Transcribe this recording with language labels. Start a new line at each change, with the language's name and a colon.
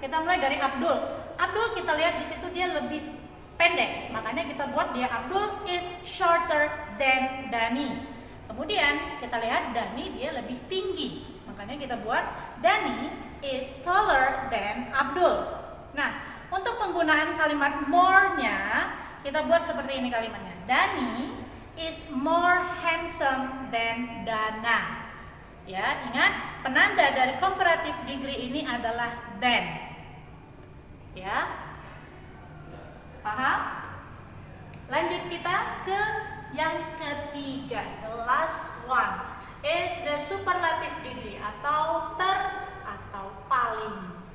Indonesian: Kita mulai dari Abdul. Abdul kita lihat di situ dia lebih pendek, makanya kita buat dia
English: Abdul is shorter than Dani.
Indonesian: Kemudian kita lihat Dani dia lebih tinggi, makanya kita buat
English: Dani is taller than Abdul.
Indonesian: Nah, untuk penggunaan kalimat more-nya kita buat seperti ini kalimatnya.
English: Dani is more handsome than Dana.
Indonesian: Ya, ingat penanda dari comparative degree ini adalah than. Ya, paham? Lanjut kita ke yang ketiga,
English: the last one is the superlative degree
Indonesian: atau atau paling.